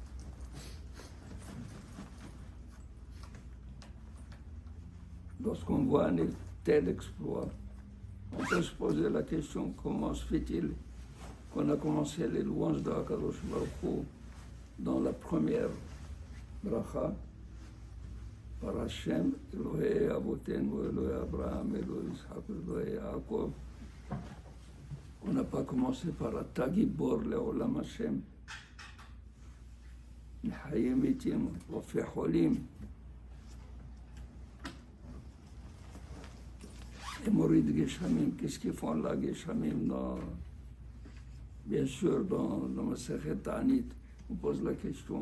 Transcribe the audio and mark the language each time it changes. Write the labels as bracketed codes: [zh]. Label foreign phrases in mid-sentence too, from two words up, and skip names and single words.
[fr] Lorsqu'on voit un tel exploit, on peut se poser la question comment se fait-il qu'on a commencé les louanges de Akadosh Baruch Hu dans la première bracha par [he] ה' אלהי אבותינו אלהי אברהם אלהי יצחק אלהי יעקב. [fr] On n'a pas commencé par [he] אתה גבור לעולם ה' מחיה מתים רופא חולים. [fr] Et [he] מוריד גשמים, [fr] qu'est-ce qu'ils font là, Geshamim, bien sûr, dans Masechet Ta'anit, on pose la question.